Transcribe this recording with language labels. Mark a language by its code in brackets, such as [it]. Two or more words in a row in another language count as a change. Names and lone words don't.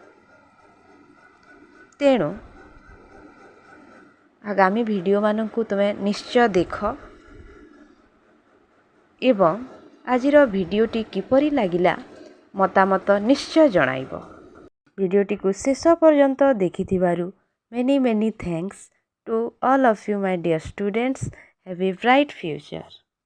[or] ତେଣୁ ଆଗାମୀ ଭିଡ଼ିଓମାନଙ୍କୁ ତୁମେ ନିଶ୍ଚୟ ଦେଖ ଏବଂ ଆଜିର ଭିଡ଼ିଓଟି କିପରି ଲାଗିଲା ମତାମତ ନିଶ୍ଚୟ ଜଣାଇବ। ଭିଡ଼ିଓଟିକୁ ଶେଷ ପର୍ଯ୍ୟନ୍ତ ଦେଖିଥିବାରୁ [en] many ଥ୍ୟାଙ୍କ୍ସ to all of you my dear students. Have a bright future.